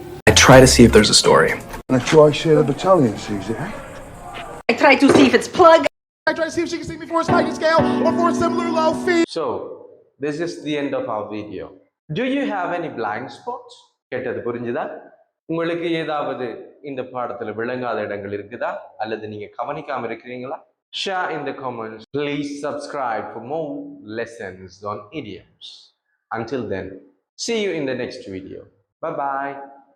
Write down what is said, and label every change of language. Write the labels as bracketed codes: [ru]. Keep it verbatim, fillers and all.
[en] I try to see if there's a story. I try to see the battalion sees it. I try to see if it's plugged. I try to see if she can see me for a sliding scale or for a similar low fee. So, this is the end of our video. Do you have any blind spots? [ta] கேட்டது புரிஞ்சுதா? உங்களுக்கு ஏதாவது இந்த பாடத்துல விளங்காத இடங்கள் இருக்குதா? அல்லது நீங்க கவனிக்காம இருக்கிறீங்களா? [en] Share in the comments. Please subscribe for more lessons on idioms. Until then, see you in the next video. Bye bye.